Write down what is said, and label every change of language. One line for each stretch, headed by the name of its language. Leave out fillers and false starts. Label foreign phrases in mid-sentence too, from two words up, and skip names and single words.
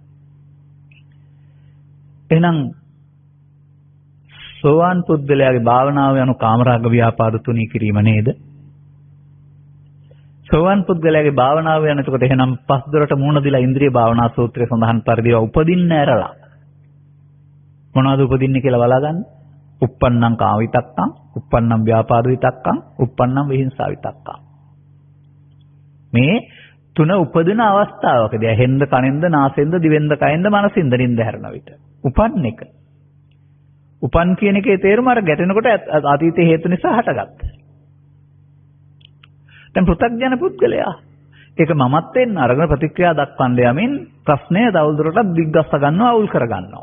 Sinhala: එහෙනම් සෝවාන් පුද්ගලයාගේ භාවනාව යනු කාමරාග ව්‍යාපාද තුනී කිරීම නේද? සෝවාන් පුද්ගලයාගේ භාවනාව යන එතකොට එහෙනම් පස්දොරට මුහුණ දීලා ඉන්ද්‍රිය භාවනා සූත්‍රයේ සඳහන් පරිදි උපදින්න ඇරලා මොනවද උපදින්නේ කියලා බලාගන්න.
Pali: uppannam කාම විතක්කං, uppannam ව්‍යාපාද විතක්කං, uppannam විහිංසා විතක්කං.
Sinhala: මේ තුන උපදින අවස්ථාවකදී ඇහෙන්ද, කනෙන්ද, නාසෙන්ද, දිවෙන්ද, කයෙන්ද, මනසින්ද නින්ද හැරෙන විට උපන් එක. උපන් කියන එකේ තේරුම අර ගැටෙනකොට අතීතයේ හේතු නිසා හටගත්තා. දැන් පෘථග්ජන පුද්ගලයා ඒක මමත්වෙන් අරගෙන ප්‍රතික්‍රියා දක්වන්න යමින් ප්‍රශ්නය තවදුරටත් දිග්ගස්ස ගන්නවා, අවුල් කර ගන්නවා.